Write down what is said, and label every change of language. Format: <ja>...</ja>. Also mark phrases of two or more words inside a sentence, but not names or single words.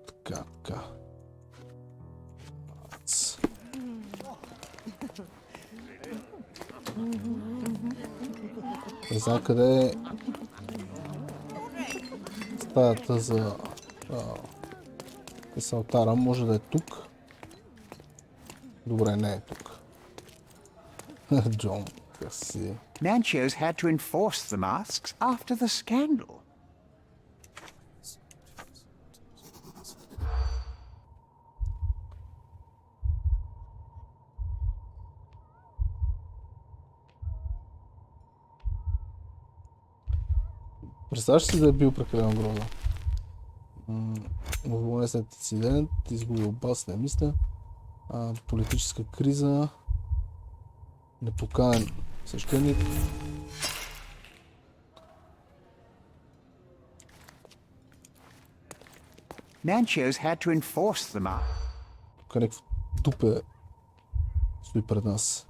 <bg>Не знам къде е стаята за алтара. Може да е тук. Добре, не е тук. Джон, как си?</bg> <en>Manchos had to enforce the masks after the scandal.</en> <bg>Представяш си да е бил прекалено грозен. Уволнен след инцидент, изгубил бас, не мисля. Политическа криза. Непоканен свещеник.</bg> <en>Manchos had to enforce the mask.</en> <bg>Тук някакво дупе стои пред нас.</bg>